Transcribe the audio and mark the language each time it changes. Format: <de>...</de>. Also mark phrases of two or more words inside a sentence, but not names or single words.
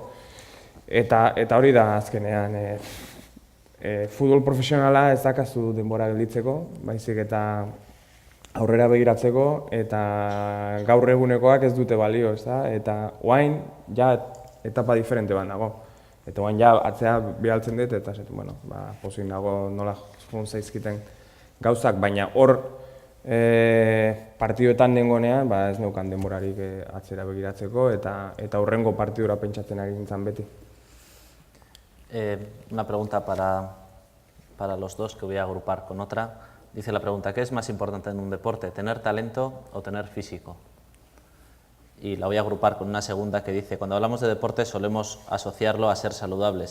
<eu>Eta hori da azkenean, futbol profesionala ez dakazu denbora gelditzeko, baizik eta aurrera begiratzeko, eta gaur egunekoak ez dute balio, eta oain ja etapa diferente bat nago. Eta oain ja atzea behaltzen dut, eta pozik nago nola joan zaizkiten gauzak, baina hor partiduetan dengonean ez neukan denborarik atzera begiratzeko, eta hurrengo partidura pentsatzen ari nintzen beti.</eu> <es>Una pregunta para los dos que voy a agrupar con otra. Dice la pregunta, ¿qué es más importante en un deporte, tener talento o tener físico? Y la voy a agrupar con una segunda que dice, cuando hablamos de deporte solemos asociarlo a ser saludables.</es>